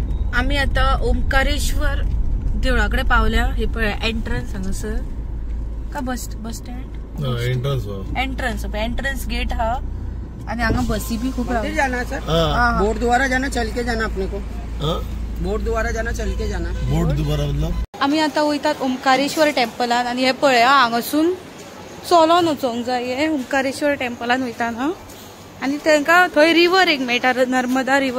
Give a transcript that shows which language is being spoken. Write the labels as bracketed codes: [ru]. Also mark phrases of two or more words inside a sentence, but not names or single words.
[kok] आम्ही आता ओंकारेश्वर देवळाकडे पावल्या. हे पळय एंट्रन्स हांगासर का [en] bus stand entrance gate [kok] हा. आणि हांगा बसी भी खूप [hi] जाना सर. बोट द्वारा जाना, चल के जाना अपने को. बोट द्वारा जाना, चल के जाना. बोट द्वारा मतलब [kok] आम्ही आता वयतात ओंकारेश्वर टेम्पलान. आणि हे पळय हांगासून चलोन वचोंक जाय. हे ओंकारेश्वर टेम्पलान वयताना आणि तांकां थंय रिवर एक मेळटा, नर्मदा रिवर.